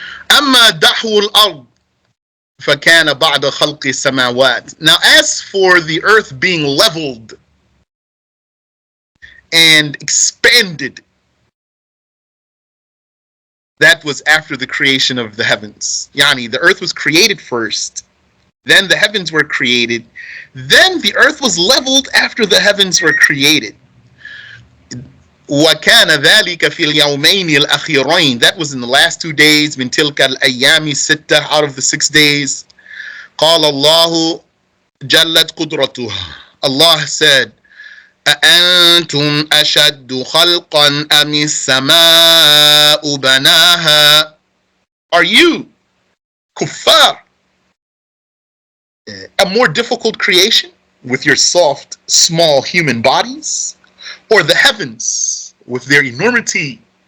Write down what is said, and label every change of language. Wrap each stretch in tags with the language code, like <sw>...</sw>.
<ar>أما دحو الأرض فكان بعد خلق السماوات.</ar> <en>Now as for the earth being leveled and expanded, that was after the creation of the heavens. Yani, the earth was created first, then the heavens were created, then the earth was leveled after the heavens were created.</en> <ar>وَكَانَ ذَلِكَ فِي الْيَوْمَيْنِ الْأَخِيرَيْنِ.</ar> <en>That was in the last 2 days.</en> <ar>مِنْ تِلْكَ الْأَيَّامِ السِّتَّةِ,</ar> <en>out of the 6 days.</en> <ar>قَالَ اللَّهُ جَلَّتْ قُدْرَتُهُ.</ar> <en>Allah said,</en> <ar>أَأَنْتُمْ أَشَدُّ خَلْقًا أَمِ السَّمَاءُ بَنَاهَا.</ar> <en>Are you, kuffar, a more difficult creation with your soft, small human bodies? Or the heavens with their enormity?</en>